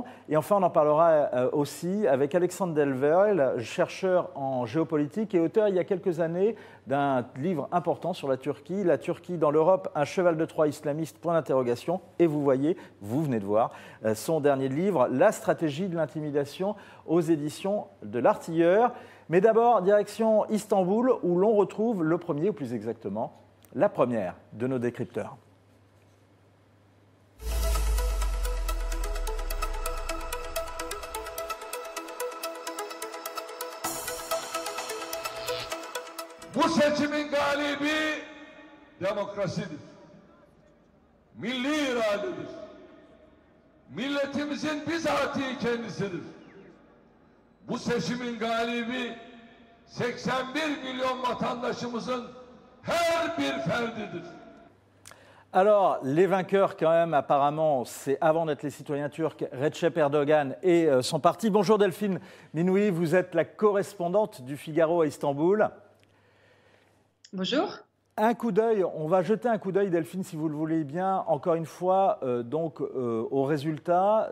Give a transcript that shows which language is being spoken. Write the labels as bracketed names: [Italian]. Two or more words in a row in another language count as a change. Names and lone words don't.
[French] Et enfin, on en parlera aussi avec Alexandre Delveil, chercheur en géopolitique et auteur il y a quelques années d'un livre important sur la Turquie dans l'Europe, un cheval de Troie islamiste, point d'interrogation. Et vous voyez, vous venez de voir son dernier livre, La stratégie de l'intimidation, aux éditions de l'Artilleur. Mais d'abord, direction Istanbul, où l'on retrouve le premier, ou plus exactement, la première de nos décrypteurs. [Turkish] Bu seçimin galibi demokrasidir. Milli iradedir. Milletimizin bizatihi kendisidir. Bu seçimin galibi 81 milyon vatandaşımızın her bir ferdidir. [French] Alors, les vainqueurs, quand même, apparemment, c'est avant d'être les citoyens turcs, Recep Erdogan et son parti. Bonjour Delphine Minoui, vous êtes la correspondante du Figaro à Istanbul. Bonjour. Un coup d'œil, on va jeter un coup d'œil, Delphine, si vous le voulez bien, encore une fois, aux résultats.